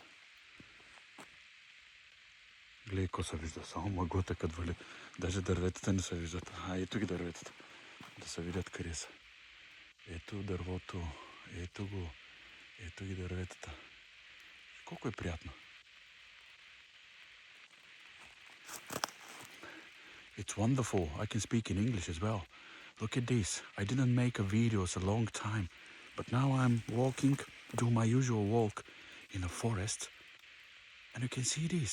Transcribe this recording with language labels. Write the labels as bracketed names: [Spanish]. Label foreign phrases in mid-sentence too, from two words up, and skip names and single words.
[Bulgarian] Гледай, ко се вижда. Само мъглата като вали. Даже дърветата не се виждат. Ето ги дърветата. Да се видят къде са. Ето дървото. Ето го. Ето ги дърветата. Колко е приятно. [English] It's wonderful. I can speak in English as well. Look at this. I didn't make a videos a long time, but now I'm walking, do my usual walk in a forest, and you can see this.